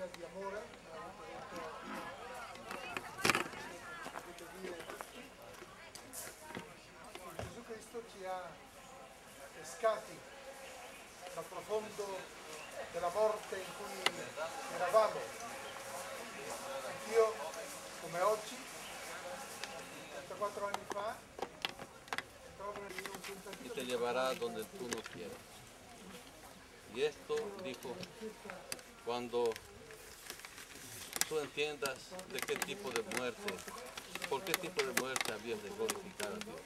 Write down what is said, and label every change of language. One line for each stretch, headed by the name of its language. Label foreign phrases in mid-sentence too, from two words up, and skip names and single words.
Italian: d'amore, Gesù Cristo ci ha pescati dal profondo della morte in cui eravamo. Anch'io, come oggi, 34 anni fa,
Spanish: y te llevará donde tú no quieras. Y esto, dijo, cuando tú entiendas de qué tipo de muerte, por qué tipo de muerte habías de glorificar a Dios.